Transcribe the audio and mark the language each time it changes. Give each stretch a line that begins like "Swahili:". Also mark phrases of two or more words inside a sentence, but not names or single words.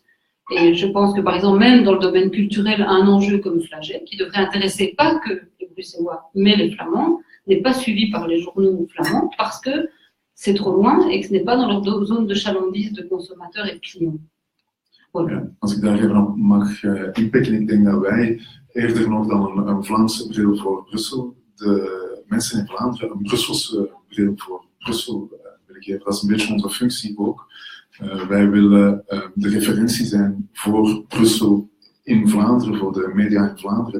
French: Et je pense que par exemple, même dans le domaine culturel, un enjeu comme Flagey, qui devrait intéresser pas que les Bruxellois, mais les Flamands, n'est pas suivi par les journaux flamands parce que c'est trop loin et que ce n'est pas dans leur zone de chalandise de consommateurs et de clients. Voilà.
Dutch: Ja, als ik daar even op mag inpikken, ik denk dat wij eerder nog dan een Vlaamse bril voor Brussel, de mensen in Vlaanderen een Brusselse bril voor Brussel willen geven. Dat is een beetje onze functie ook. Wij willen de referentie zijn voor Brussel in Vlaanderen, voor de media in Vlaanderen.